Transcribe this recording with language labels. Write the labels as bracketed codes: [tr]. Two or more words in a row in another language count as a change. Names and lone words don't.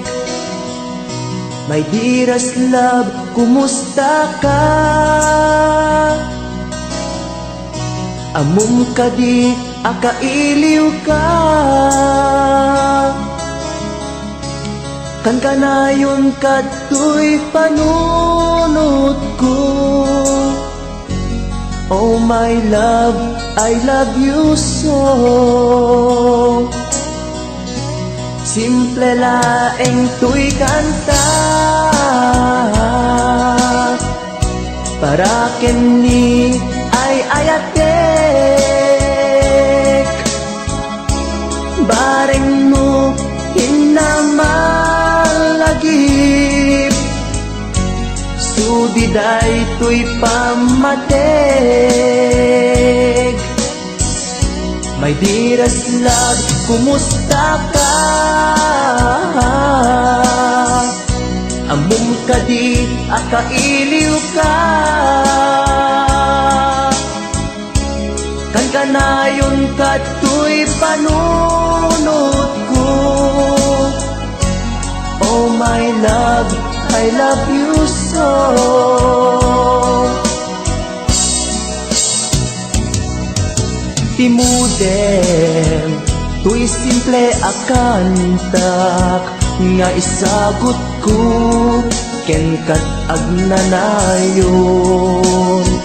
[en] My dearest love, [ilo] kumusta ka? Amum ka di akailiw ka. Kan kanayon kato'y panunod ko. [en] Oh my love, I love you so. [ilo] Simple laeng tuy kanta para kenni ay ayat ayatek bareng mo hinamalagip sudiday to'y pamatek. [en] My dearest love, [ilo] kumusta ka? Amom ka di, akailiw ka. Kan kanayon ka to'y panunod ko. [en] Oh my love, I love you so. [ilo] Timudem, to'y simple akantak nga isagot ko ken kat agnanayon.